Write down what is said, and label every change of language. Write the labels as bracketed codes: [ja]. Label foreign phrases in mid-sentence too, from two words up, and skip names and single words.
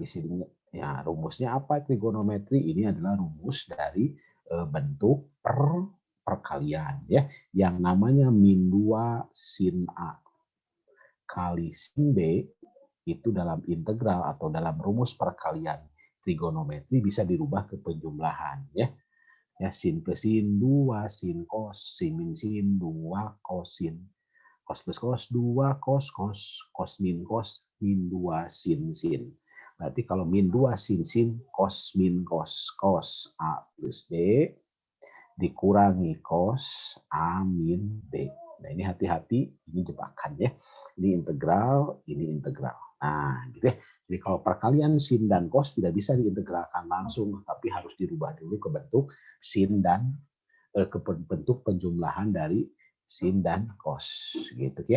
[id] Di sini ya rumusnya apa trigonometri? Ini adalah rumus dari bentuk perkalian ya. Yang namanya min 2 sin A kali sin B itu dalam integral atau dalam rumus perkalian trigonometri bisa dirubah ke penjumlahan ya. Ya sin plus sin 2 sin cos sin min sin 2 cosin cos plus cos 2 cos cos min 2 sin sin. Berarti kalau min 2 sin sin cos min cos A plus B dikurangi cos A min B. Nah ini hati-hati, ini jebakan ya. Ini integral, ini integral. Nah gitu ya. Jadi kalau perkalian sin dan cos tidak bisa diintegralkan langsung, tapi harus dirubah dulu ke bentuk sin dan ke bentuk penjumlahan dari sin dan cos gitu ya.